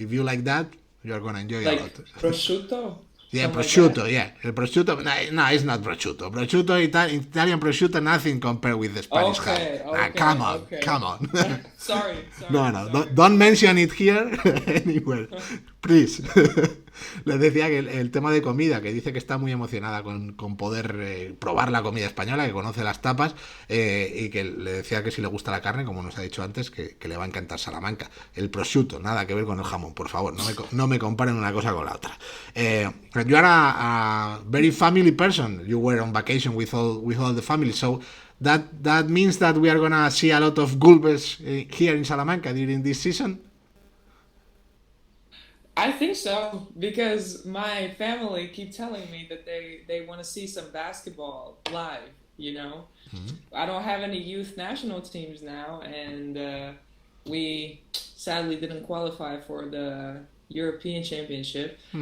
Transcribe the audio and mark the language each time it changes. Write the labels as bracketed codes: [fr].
[en] If you like that, you are gonna enjoy a lot. Prosciutto. Yeah, Something prosciutto. Like Yeah, el prosciutto. No, it's not prosciutto. Prosciutto, Italian prosciutto, nothing compared with the Spanish ham. Come on. Sorry. No, don't mention it here anywhere, please. [es] Les decía que el tema de comida, que dice que está muy emocionada con poder probar la comida española, que conoce las tapas, y que le decía que si le gusta la carne, como nos ha dicho antes, que le va a encantar Salamanca. El prosciutto, nada que ver con el jamón, por favor, no me comparen una cosa con la otra. [en] You are a very family person. You were on vacation with all the family, so that means that we are gonna see a lot of Gulbes here in Salamanca during this season. I think so, because my family keep telling me that they want to see some basketball live, I don't have any youth national teams now, and we sadly didn't qualify for the European Championship.